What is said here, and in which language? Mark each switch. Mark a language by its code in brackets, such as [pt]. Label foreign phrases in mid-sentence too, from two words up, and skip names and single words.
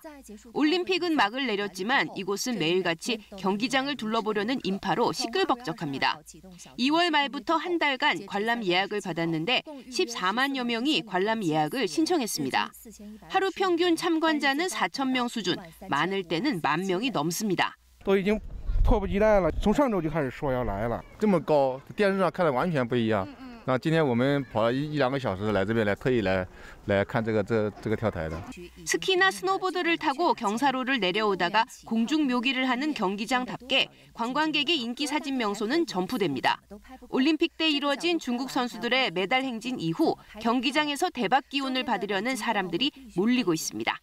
[ko] 올림픽은 막을 내렸지만 이곳은 매일같이 경기장을 둘러보려는 인파로 시끌벅적합니다. 2월 말부터 한 달간 관람 예약을 받았는데 14만여 명이 관람 예약을 신청했습니다. 하루 평균 참관자는 4,000명 수준, 많을 때는 10,000명이 넘습니다. [zh] 迫不及待了，从上周就开始说要来了。这么高，电视上看的完全不一样。那今天我们跑了1-2个小时来这边特意来看这个跳台的。 [ko] 스키나 스노보드를 타고 경사로를 내려오다가 공중 묘기를 하는 경기장답게 관광객의 인기 사진 명소는 점프됩니다. 올림픽 때 이루어진 중국 선수들의 메달 행진 이후 경기장에서 대박 기운을 받으려는 사람들이 몰리고 있습니다.